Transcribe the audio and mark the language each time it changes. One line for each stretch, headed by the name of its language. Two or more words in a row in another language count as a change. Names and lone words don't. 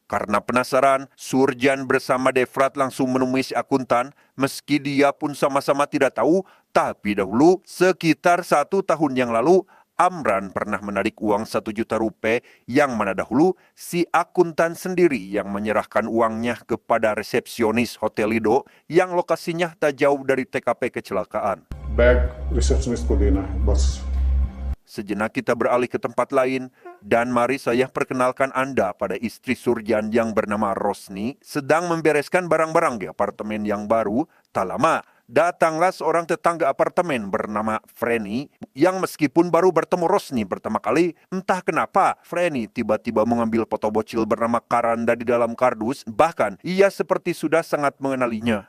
Indonesian: Karena penasaran, Surjan bersama Defrat langsung menemui si akuntan, meski dia pun sama-sama tidak tahu, tapi dahulu sekitar 1 tahun yang lalu, Amran pernah menarik uang 1 juta rupiah yang mana dahulu si akuntan sendiri yang menyerahkan uangnya kepada resepsionis Hotel Lido yang lokasinya tak jauh dari TKP kecelakaan.
English: bag receptionist
Hindi: को देना है बस.
Indonesian: Sejenak kita beralih ke tempat lain dan mari saya perkenalkan Anda pada istri Surjan yang bernama Rosni sedang membereskan barang-barang di apartemen yang baru. Tak lama, datanglah seorang tetangga apartemen bernama Freni yang meskipun baru bertemu Rosni pertama kali, entah kenapa Freni tiba-tiba mengambil foto bocil bernama Karan dari dalam kardus, bahkan ia seperti sudah sangat mengenalinya.